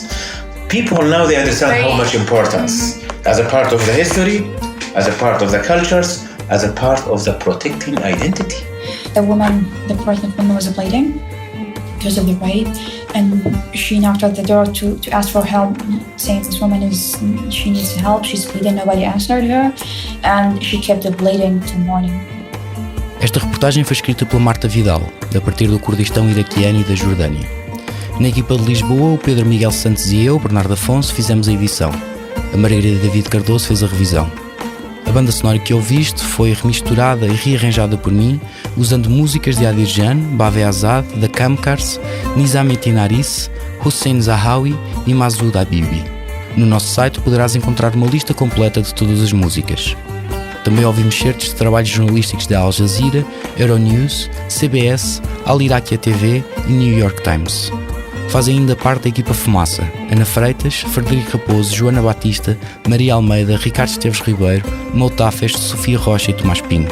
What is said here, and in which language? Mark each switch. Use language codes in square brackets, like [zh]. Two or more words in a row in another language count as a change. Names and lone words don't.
[en] People now they understand how much importance as a part of the history, as a part of the cultures, as a part of the protecting identity. The pregnant woman was bleeding because of the rape, and she knocked at the door to ask for help, saying this woman she needs help, she's bleeding, nobody answered her, and she kept bleeding till morning. [pt] Esta reportagem foi escrita pela Marta Vidal, a partir do Kurdistão iraquiano e da Jordânia. Na equipa de Lisboa, o Pedro Miguel Santos e eu, Bernardo Afonso, fizemos a edição. A Margarida David Cardoso fez a revisão. A banda sonora que ouviste foi remisturada e rearranjada por mim, usando músicas de Adir Jan, Bave Azad, The Kamkars, Nizamettin Haris, Hussein Zahawi e Masoud Habibi. No nosso site poderás encontrar uma lista completa de todas as músicas. Também ouvimos certos de trabalhos jornalísticos da Al Jazeera, Euronews, CBS, Al Iraqiya TV e New York Times. Fazem ainda parte da equipa Fumaça: Ana Freitas, Frederico Raposo, Joana Batista, Maria Almeida, Ricardo Esteves Ribeiro, Moutafes, Sofia Rocha e Tomás Pinho.